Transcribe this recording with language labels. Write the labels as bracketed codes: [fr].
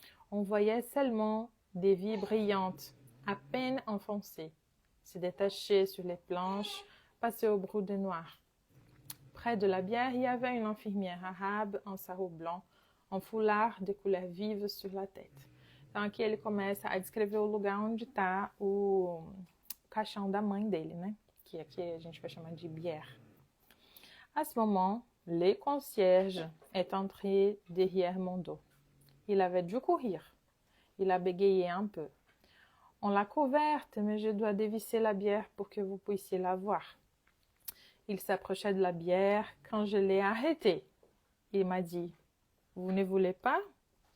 [fr] On voyait seulement des vies brillantes, à peine enfoncées, se détacher sur les planches, passer au brou de noir. Près de la bière, il y avait une infirmière arabe en sarrau blanc, en foulard de couleur vive sur la tête. [pt] Então aqui ele começa a descrever o lugar onde está o caixão da mãe dele, né? Que aqui a gente vai chamar de bière. [fr] À ce moment, le concierge est entré derrière mon dos. Il avait dû courir. Il a bégayé un peu. On l'a couverte, mais je dois dévisser la bière pour que vous puissiez la voir. Il s'approchait de la bière quand je l'ai arrêté. Il m'a dit, « Vous ne voulez pas ?»